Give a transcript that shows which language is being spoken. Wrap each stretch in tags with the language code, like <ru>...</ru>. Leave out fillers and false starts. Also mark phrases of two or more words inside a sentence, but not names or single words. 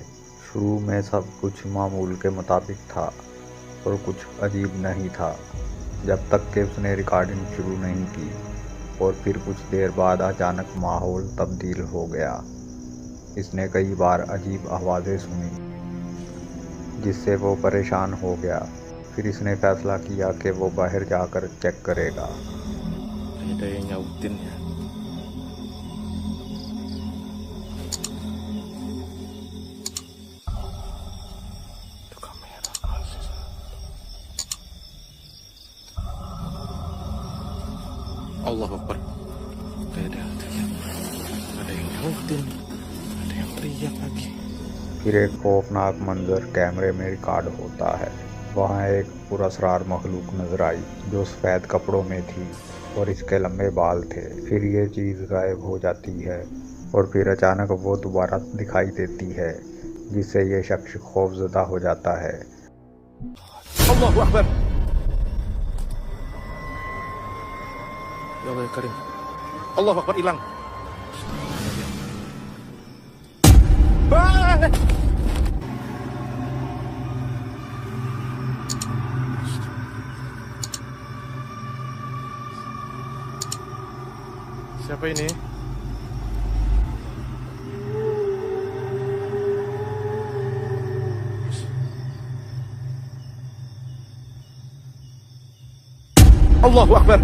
<ur>شروع میں سب کچھ معمول کے مطابق تھا اور کچھ عجیب نہیں تھا جب تک کہ اس نے ریکارڈنگ شروع نہیں کی، اور پھر کچھ دیر بعد اچانک ماحول تبدیل ہو گیا. اس نے کئی بار عجیب آوازیں سنی جس سے وہ پریشان ہو گیا. پھر اس نے فیصلہ کیا کہ وہ باہر جا کر چیک کرے گا.</ur> <id>Ada yang nyautin ya. Itu kamera masih.</id> <ar>الله أكبر.</ar> <id>Ada yang nyautin. Ada yang teriak lagi.</id> <ur>پھر ایک خوفناک منظر کیمرے میں ریکارڈ ہوتا ہے. وہاں ایک پرسکار مخلوق نظر آئی جو سفید کپڑوں میں تھی اور اس کے لمبے بال تھے. پھر یہ چیز غائب ہو جاتی ہے اور پھر اچانک وہ دوبارہ دکھائی دیتی ہے، جس سے یہ شخص خوفزدہ ہو جاتا ہے.</ur> <ar>الله أكبر. يا الله يا كريم. الله أكبر,</ar> <id>hilang. Siapa ini?</id> <ar>الله أكبر.</ar>